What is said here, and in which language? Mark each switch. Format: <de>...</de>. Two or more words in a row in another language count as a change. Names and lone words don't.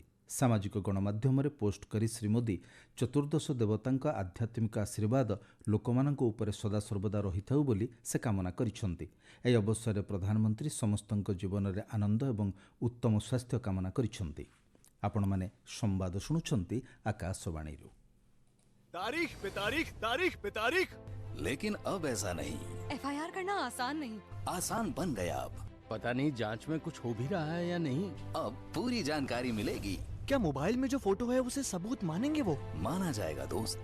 <or>ସାମାଜିକ ଗଣମାଧ୍ୟମରେ ପୋଷ୍ଟ କରି ଶ୍ରୀ ମୋଦି ଚତୁର୍ଦ୍ଦଶ ଦେବତାଙ୍କ ଆଧ୍ୟାତ୍ମିକ ଆଶୀର୍ବାଦ ଲୋକମାନଙ୍କ ଉପରେ ସଦାସର୍ବଦା ରହିଥାଉ ବୋଲି ସେ କାମନା କରିଛନ୍ତି। ଏହି ଅବସରରେ ପ୍ରଧାନମନ୍ତ୍ରୀ ସମସ୍ତଙ୍କ ଜୀବନରେ ଆନନ୍ଦ ଏବଂ ଉତ୍ତମ ସ୍ୱାସ୍ଥ୍ୟ କାମନା କରିଛନ୍ତି। ଆପଣମାନେ ସମ୍ବାଦ ଶୁଣୁଛନ୍ତି ଆକାଶବାଣୀରୁ।</or> <hi>तारीख पे तारीख, तारीख पे तारीख। लेकिन अब ऐसा नहीं, एफआईआर करना आसान नहीं। आसान बन गया। अब पता नहीं जांच में कुछ हो भी रहा है या नहीं। अब पूरी जानकारी मिलेगी। क्या मोबाइल में जो फोटो है उसे सबूत मानेंगे वो? माना जाएगा दोस्त।</hi>